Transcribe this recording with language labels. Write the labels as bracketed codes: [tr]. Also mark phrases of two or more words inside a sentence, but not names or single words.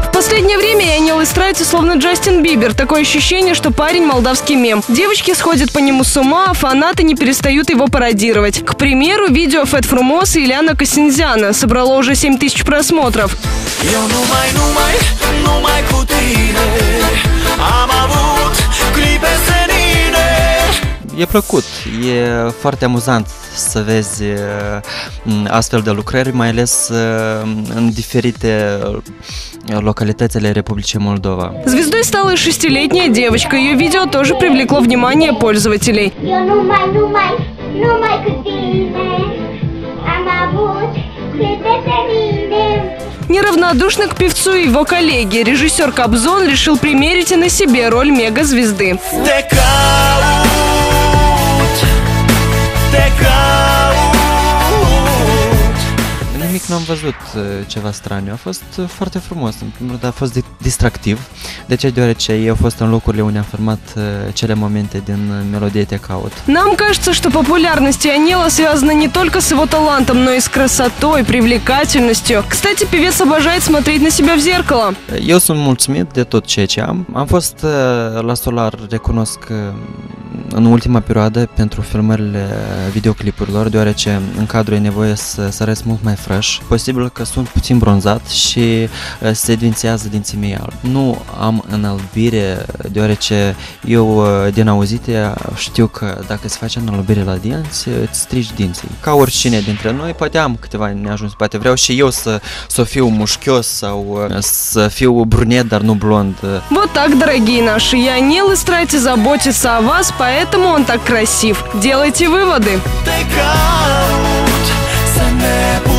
[ru] последнее время Ионел истрается словно Джастин Бибер. Такое ощущение, что парень молдавский мем. Девочки сходят по нему с ума, а фанаты не перестают его пародировать. К примеру, видео Фет Фрумос и Ильяна Косинзяна собрало уже 7000 просмотров. [ro] E plăcut, e foarte amuzant să vezi astfel de lucrări, mai ales în diferite localități ale Republicii Moldova. [ru] Звездой стала и 6-летняя девочка. Ее видео тоже привлекло внимание пользователей. Неравнодушный к певцу и его коллеге, режиссер Кобзон решил примерить и на себе роль мегазвезды. [ro] Nimic n-am văzut ceva straniu, a fost foarte frumos, în primul rând a fost distractiv. De ce? Deoarece eu fost în locurile unde am filmat cele momente din Melodie Te Caut. [ru] Нам кажется, что популярность Ионела связана не только с его талантом, но и с красотой, привлекательностью. Кстати, певец обожает смотреть на себя в зеркало. [ro] Eu sunt mulțumit de tot ceea ce am. Am fost la Solar, recunosc, în ultima perioadă pentru filmările videoclipurilor, deoarece în cadru e nevoie să arăți mult mai fresh. Posibil că sunt puțin bronzat și se evidențiază dinții mei albi. Nu am înălbire, deoarece eu din auzite știu că dacă se face înălbire la dinți, îți strici dinții. Ca oricine dintre noi, poate am câteva neajuns, poate vreau și eu să fiu mușchios sau să fiu brunet, dar nu blond. [ru] Вот так, дорогие наши, Ионел старается заботиться о вас, поэтому он так красив. Делайте выводы.